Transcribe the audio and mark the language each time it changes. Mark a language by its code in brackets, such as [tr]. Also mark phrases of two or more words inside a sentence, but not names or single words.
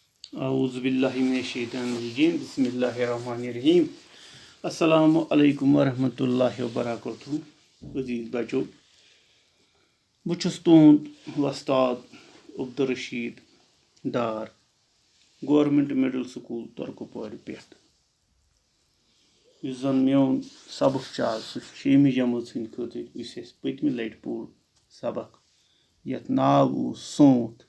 [ar] أعوذ بالله من الشيطان الرجيم. بسم الله الرحمن الرحيم. السلام عليكم ورحمة الله وبركاته. [ks] Aziz bachoo, bہٕ چھُس تُہُنٛد وۄستاد عبدالرشیٖد ڈار گورمینٹ مِڈل سکوٗل تۄرکُپوارِ پٮ۪ٹھ. یُس زَن میون سبق چھُ آز سُہ چھُ 6مہِ جمٲژ ہٕنٛدۍ خٲطرٕ یُس اَسہِ پٔتمہِ لٹہِ پوٚر سبق یَتھ ناو اوس سونٛت.